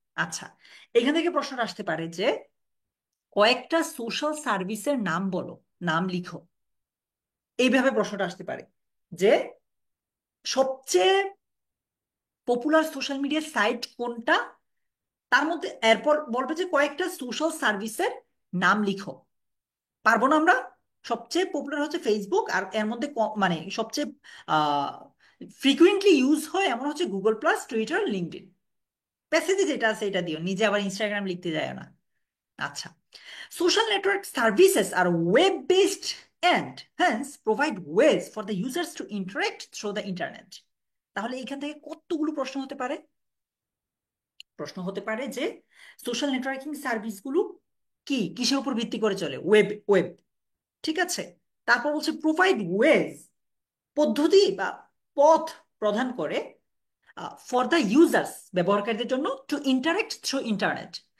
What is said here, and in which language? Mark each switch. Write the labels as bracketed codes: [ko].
[bn] আচ্ছা, এখান থেকে প্রশ্নটা আসতে পারে যে কয়েকটা সোশ্যাল সার্ভিসের নাম বলো, নাম লিখো, এইভাবে প্রশ্নটা আসতে পারে, যে সবচেয়ে পপুলার সোশ্যাল মিডিয়া সাইট কোনটা, তার মধ্যে এরপর বলবে যে কয়েকটা সোশ্যাল সার্ভিসের নাম লিখো। পারবো না আমরা? সবচেয়ে পপুলার হচ্ছে ফেসবুক, আর এর মধ্যে মানে সবচেয়ে ফ্রিকুয়েন্টলি ইউজ হয় এমন হচ্ছে গুগল প্লাস, টুইটার, লিঙ্কডইন। প্যাসেজে যেটা আছে এটা দিও, নিজে আবার ইনস্টাগ্রাম লিখতে যায় না। [en] আচ্ছা, social network services are web-based and hence provide ways for the users to interact through the internet. [bn] তাহলে এখান থেকে কতগুলো প্রশ্ন হতে পারে। প্রশ্ন হতে পারে যে সোশ্যাল নেটওয়ার্কিং সার্ভিসগুলো কি, কিসের উপর ভিত্তি করে চলে, ওয়েব ওয়েব। ঠিক আছে, তারপর বলছে [en] provide ways, [bn] পদ্ধতি বা পথ প্রদান করে [en] for the users, [bn] ব্যবহারকারীদের জন্য, [en] To interact through internet.